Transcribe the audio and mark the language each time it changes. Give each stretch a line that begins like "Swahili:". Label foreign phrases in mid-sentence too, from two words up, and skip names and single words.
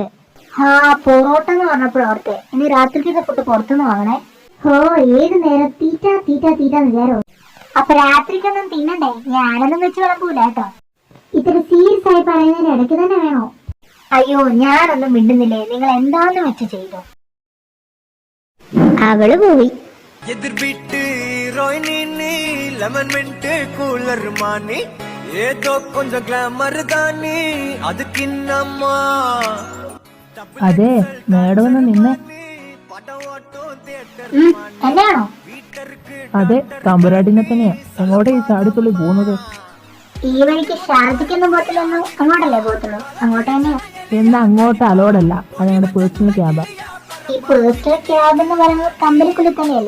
Malayalam: പൊറോട്ട എന്ന് പറഞ്ഞപ്പോഴോർത്തെ, ഇനി രാത്രിക്കത്തെ ഫുഡ് പുറത്തുനിന്ന് വാങ്ങണേ. ഏത് നേരം തീറ്റ വിചാരോ. അപ്പൊ രാത്രിക്കൊന്നും തിന്നണ്ടേ? ഞാനൊന്നും വെച്ച് വിളമ്പൂല കേട്ടോ. ഇത്ര സീരിയസ് ആയി പറയുന്നതിന് ഇടയ്ക്ക് തന്നെ വേണോ? അയ്യോ, ഞാനൊന്നും മിണ്ടുന്നില്ലേ, നിങ്ങൾ എന്താന്ന് വെച്ച് ചെയ്തോ. അവള് പോയി.
Tamil: எதிர் வீட்டு ஹீரோயினி நீ
English: lemon mint cooler
Tamil: மானி ஏதோ கொஞ்சம் கிளாமர் தானி அதுக்கு இன்னம்மா
Malayalam: അതെ, മേഡം ഒന്ന് നിന്നെ.
Tamil: படம் ஓட்டும் தியேட்டர்
Malayalam: എന്നാണോ? അതെ, തമ്പുരാട്ടിനെ തന്നെയാ. എങ്ങോട്ടാ ഈ ചാടിത്തുള്ളി പോകുന്നത്? ഈ വഴിക്ക് ഷാർജയ്ക്കൊന്നും പോകത്തില്ലെന്നു. അങ്ങോട്ടല്ലേ പോകത്തുള്ളൂ? അങ്ങോട്ട് തന്നെയാ. എന്നാ അങ്ങോട്ട് അലോഡല്ല, അത് ഞങ്ങളുടെ
English: personal cab.
Malayalam: ഈ
English: personal cab
Malayalam: എന്ന് പറയുന്നത് കമ്പനിക്കുള്ളിൽ തന്നെയല്ലേ?